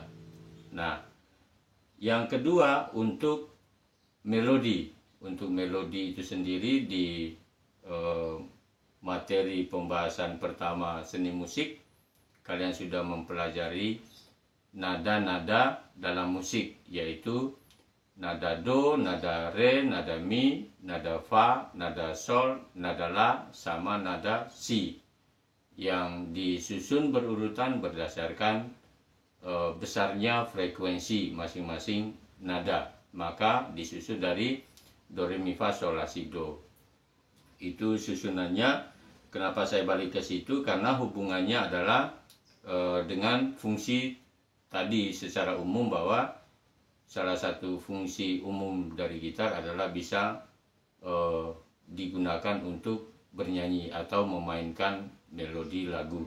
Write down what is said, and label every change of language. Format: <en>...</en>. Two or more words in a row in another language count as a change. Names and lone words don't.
<id>Nah, yang kedua untuk melodi. Untuk melodi itu sendiri di materi pembahasan pertama seni musik, kalian sudah mempelajari nada-nada dalam musik, yaitu nada do, nada re, nada mi, nada fa, nada sol, nada la, sama nada si, yang disusun berurutan berdasarkan besarnya frekuensi masing-masing nada. Maka disusun dari do, re, mi, fa, sol, la, si, do. Itu susunannya. Kenapa saya balik ke situ? Karena hubungannya adalah dengan fungsi tadi secara umum, bahwa salah satu fungsi umum dari gitar adalah bisa digunakan untuk bernyanyi atau memainkan melodi lagu.</id>